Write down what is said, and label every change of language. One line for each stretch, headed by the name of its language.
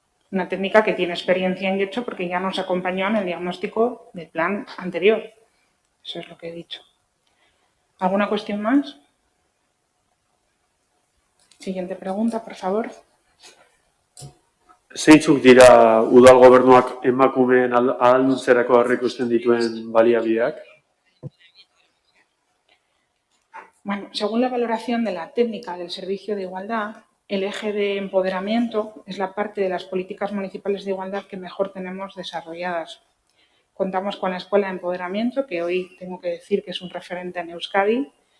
Spanish: Una técnica que tiene experiencia en Getxo porque ya nos acompañó en el diagnóstico del plan anterior. Eso es lo que he dicho. ¿Alguna cuestión más? Siguiente pregunta, por favor.
Basque: Zeintzuk dira udal gobernuak emakumeen ahalduntzerako aurreikusten dituen baliabideak?
Spanish: Bueno, según la valoración de la técnica del servicio de igualdad, el eje de empoderamiento es la parte de las políticas municipales de igualdad que mejor tenemos desarrolladas. Contamos con la Escuela de Empoderamiento, que hoy tengo que decir que es un referente en Euskadi.